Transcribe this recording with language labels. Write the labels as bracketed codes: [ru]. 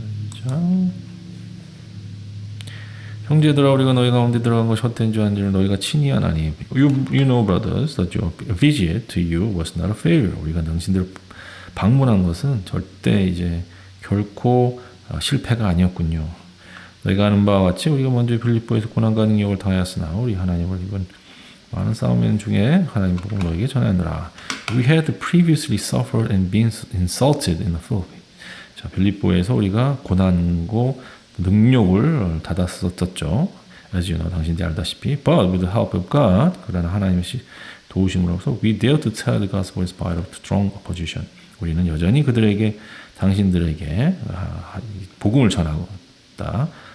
[ko] 2장 형제들아 우리가 너희 가운데 들어간 것이 헛된 줄 아는지를 너희가 친히 아나니 [en] You know brothers that your visit to you was not a failure. [ko] 우리가 당신들을 방문한 것은 절대 이제 결코 실패가 아니었군요. 너희가 아는 바와 같이 우리가 먼저 빌립보에서 고난과 능력을 당하였으나 우리 하나님을 입은 많은 싸움 중에 하나님 복음을 너희에게 전하느라. [en] We had previously suffered and been insulted in the Philippines. [ko] 자, 빌립보에서 우리가 고난고 능력을 받았었죠. [en] As you know, [ko] 당신들이 알다시피. [en] But with the help of God, [ko] 그러나 하나님의 도우심으로서 [en] we dare to tell the gospel in spite of strong opposition. [ko] 우리는 여전히 당신들에게 복음을 전하고 있다.